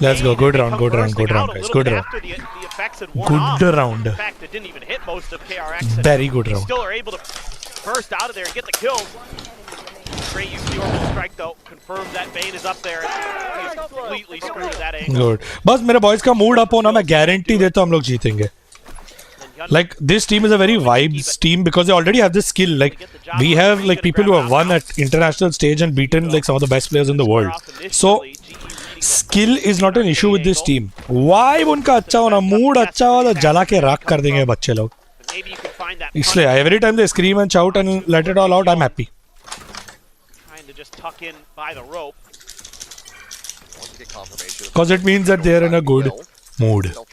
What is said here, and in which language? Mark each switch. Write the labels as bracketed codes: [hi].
[en] Let's go, good round, good round, good round, guys, good round. Good round. In fact, it didn't even hit most of KRX. Very good round. Still are able to burst out of there and get the kills. Great use of the orbital strike though. Confirm that Bane is up there. He's completely screwed that angle. Good. [hi] बस मेरे boys का mood up होना मैं guarantee देता हूँ हम लोग जीतेंगे. [en] Like this team is a very vibes team because they already have this skill. Like we have like people who have won at international stage and beaten like some of the best players in the world. So skill is not an issue with this team. [hi] Vibe उनका अच्छा होना, mood अच्छा हो तो जला के राख कर देंगे बच्चे लोग. [en] इसलिए every time they scream and shout and let it all out, I'm happy. Trying to just tuck in by the rope. Because it means that they are in a good mood.